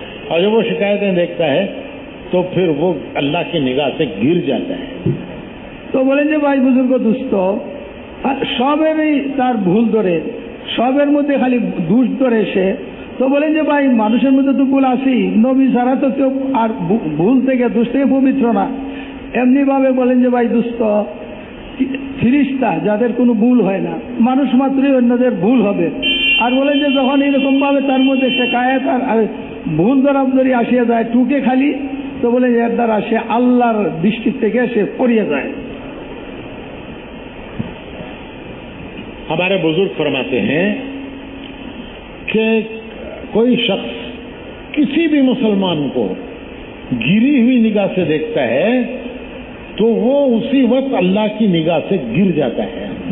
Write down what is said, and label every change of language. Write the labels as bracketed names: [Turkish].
[Hindi] और जब वो शिकायतें देखता है तो फिर वो अल्लाह की निगाह से गिर जाता है। [Bangla] তো বলেন যে ভাই বুজুর্গ দুস্থ সবেরই তার ভুল ধরে, সবের মধ্যে খালি দোষ ধরে সে। তো বলেন যে ভাই মানুষের মধ্যে তো ভুল আছেই, নবী ছাড়া তো কেউ আর ভুল থেকে দোষ থেকে পবিত্র না। এমনি ভাবে বলেন যে ভাই দুস্থ ফিরিস্তা যাদের কোনো ভুল হয় না, মানুষ মাত্রই অন্যদের ভুল হবে। আর বলেন যে যখন এরকম ভাবে তার মধ্যে শেখায়ত আর ভুল ধরাধরি আসিয়া যায় টুকে খালি, তো বলে এর দ্বারা সে আল্লাহর দৃষ্টির থেকে সে পড়িয়ে যায়। [Hindi] हमारे बुजुर्ग फरमाते हैं कि कोई शख्स किसी भी मुसलमान को गिरी हुई निगाह से देखता है तो वो उसी वक्त अल्लाह की निगाह से गिर जाता है।